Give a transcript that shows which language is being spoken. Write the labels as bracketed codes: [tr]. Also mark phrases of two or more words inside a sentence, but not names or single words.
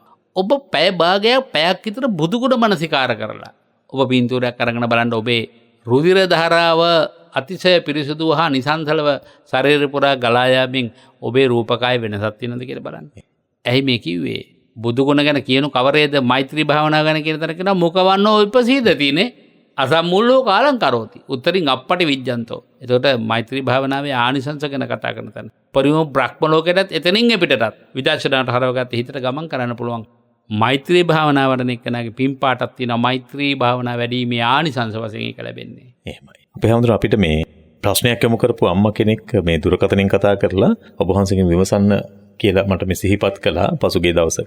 [si] ඔබ පැය පැයක් විතර බුදුගුණ මනසිකාර කරලා ඔබ පින්තූරයක් අරගෙන බලන්න ඔබේ රුධිර ධාරාව අතිශය පිරිසුදු හා නිසංසලව ශරීරය පුරා ගලා යාමින් ඔබේ රූපකාය වෙනසක් තියෙනවද කියලා බලන්න. ඇයි මේ කිව්වේ? බුදුගුණ ගැන කියනු කවරේද මෛත්‍රී භාවනාව ගැන කියන තැන කියනවා [pi] මුඛවන්නෝ විපසීදතිනේ අසම්මුල්ලෝ කාලං කරෝති උත්තරින් අප්පටි විජ්ජන්තෝ. [si] එතකොට මෛත්‍රී භාවනාවේ ආනිසංස ගැන කතා කරන තැන පරිම බ්‍රහ්ම ලෝකයටත් එතනින් එපිටටත් විදර්ශනාට හරවගත්ත හිතට ගමන් කරන්න පුළුවන්. මෛත්‍රී භාවනාව වඩන එක්කෙනාගේ පින්පාටක් තියෙනවා. මෛත්‍රී භාවනාව වැඩිීමේ ආනිසංස වශයෙන් ඒක ලැබෙන්නේ. එහෙමයි. අපේ හැමෝටම අපිට මේ ප්‍රශ්නයක් යොමු කරපු අම්මා කෙනෙක් මේ දුරකථනයෙන් කතා කරලා ඔබ වහන්සේගෙන් විමසන්න කියලා මට මේ සිහිපත් කළා පසුගිය දවසක.